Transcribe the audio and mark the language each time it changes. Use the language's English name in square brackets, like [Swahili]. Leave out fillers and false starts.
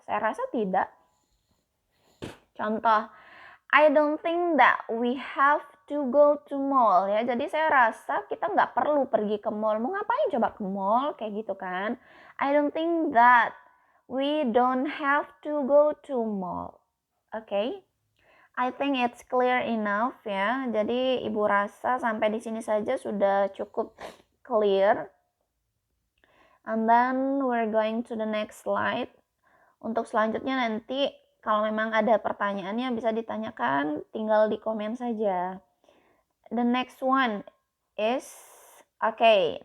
[Indonesian] Saya rasa tidak. [English] Contoh, I don't think that we have to go to mall, ya. [Indonesian] Jadi saya rasa kita nggak perlu pergi ke mall. Mau ngapain coba ke mall, kayak gitu kan. [English] I don't think that we don't have to go to mall. Okay? I think it's clear enough, ya. [Indonesian] Jadi Ibu rasa sampai di sini saja sudah cukup clear. [English] And then we're going to the next slide. [Indonesian] Untuk selanjutnya nanti kalau memang ada pertanyaannya bisa ditanyakan, tinggal di komen saja. [English] The next one is okay.